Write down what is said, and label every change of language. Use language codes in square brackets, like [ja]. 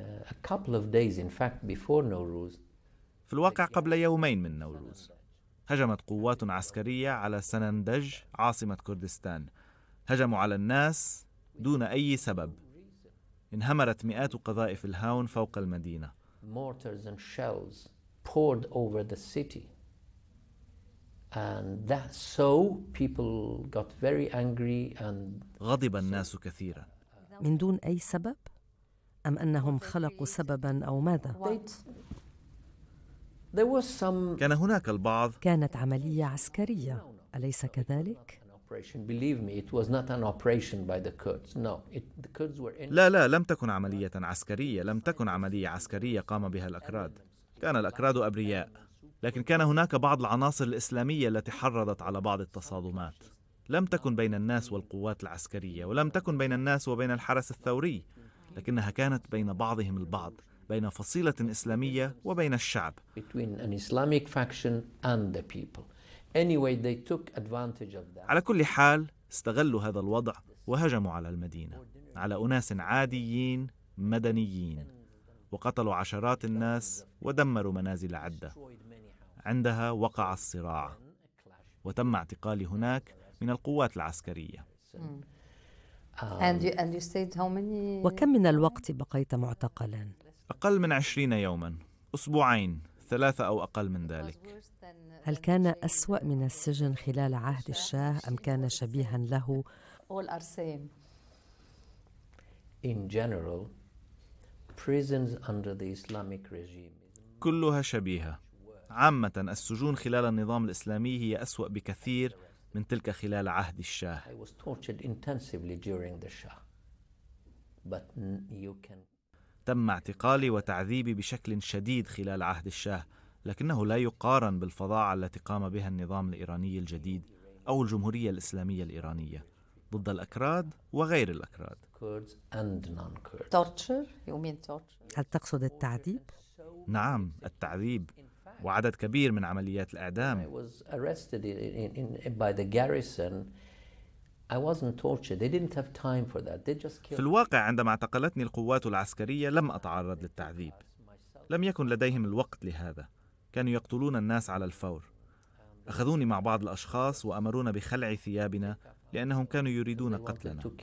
[en] A couple of days in fact before Nowruz. [ar] في الواقع قبل يومين من نوروز هجمت قوات عسكرية على سنندج عاصمة كردستان. هجموا على الناس دون أي سبب. انهمرت مئات قذائف الهاون فوق المدينة. [en] Mortars and shells poured over the city. And that so people got very angry and [ar] غضب الناس كثيرا. من دون أي سبب؟ أم أنهم خلقوا سبباً أو ماذا؟ [en] There was some [ar] كان هناك البعض. كانت عملية عسكرية، أليس كذلك؟ [en] Believe me, it was not an operation by the Kurds. No, the Kurds were in. [ar] لا، لم تكن عملية عسكرية. لم تكن عملية عسكرية قام بها الأكراد. كان الأكراد أبرياء، لكن كان هناك بعض العناصر الإسلامية التي حرضت على بعض التصادمات. لم تكن بين الناس والقوات العسكرية، ولم تكن بين الناس وبين الحرس الثوري، لكنها كانت بين بعضهم البعض، بين فصيلة إسلامية وبين الشعب. [en] Between an Islamic faction and the people. Anyway, they took advantage of that. [ar] على كل حال استغلوا هذا الوضع وهجموا على المدينة، على أناس عاديين مدنيين، وقتلوا عشرات الناس ودمروا منازل عدة. عندها وقع الصراع، وتم اعتقالي هناك من القوات العسكرية. [en] And you stayed how many? [ar] وكم من الوقت بقيت معتقلاً؟ أقل من 20 يوماً، أسبوعين، 3 أو أقل من ذلك. هل كان أسوأ من السجن خلال عهد الشاه أم كان شبيهاً له؟ [en] All are same. In general, prisons under the Islamic regime. [ar] كلها شبيهة. عامة السجون خلال النظام الإسلامي هي أسوأ بكثير من تلك خلال عهد الشاه. [en] I was tortured intensively during the Shah. But you can. [ar] تم اعتقالي وتعذيبي بشكل شديد خلال عهد الشاه، لكنه لا يقارن بالفظاعة التي قام بها النظام الإيراني الجديد أو الجمهورية الإسلامية الإيرانية ضد الأكراد وغير الأكراد. [en] Kurds and non-Kurds. Torture? You mean torture? [ar] هل تقصد التعذيب؟ نعم، التعذيب وعدد كبير من عمليات [en] I [ar] الإعدام. [en] was arrested by the garrison. I wasn't tortured. They didn't have time for that. They just [ar] في [en] killed. [ar] الواقع عندما اعتقلتني القوات العسكرية لم أتعرض للتعذيب. لم يكن لديهم الوقت لهذا. كانوا يقتلون الناس على الفور. أخذوني مع بعض الأشخاص وأمرونا بخلع ثيابنا لأنهم كانوا يريدون قتلنا.